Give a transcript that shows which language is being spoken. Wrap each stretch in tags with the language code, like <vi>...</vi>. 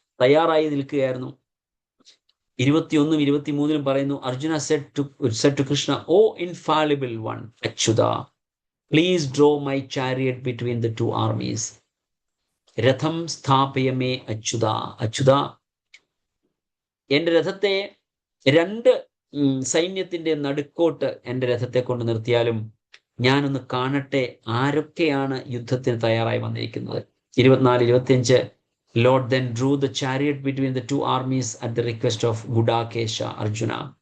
<ml>തയ്യാറായി നിൽക്കുകയായിരുന്നു. 21-ഉം 23-ലും പറയുന്നു,</ml> <en>Arjuna said to Krishna, "O infallible one, Achyuta, please draw my chariot between the two armies.</en> <sa>രഥം സ്ഥാപയമേ അച്യുത."</sa> <ml>അച്യുത, എന്റെ രഥത്തെ 2 സൈന്യത്തിന്റെ നടുക്കോട്ട് എന്റെ രഥത്തെ കൊണ്ട് നിർത്തിയാലും ഞാനൊന്ന് കാണട്ടെ ആരൊക്കെയാണ് യുദ്ധത്തിന് തയ്യാറായി വന്നിരിക്കുന്നത്.</ml> <en>24-25, Lord then drew the chariot between the two armies at the request of Gudakesha Arjuna.</en>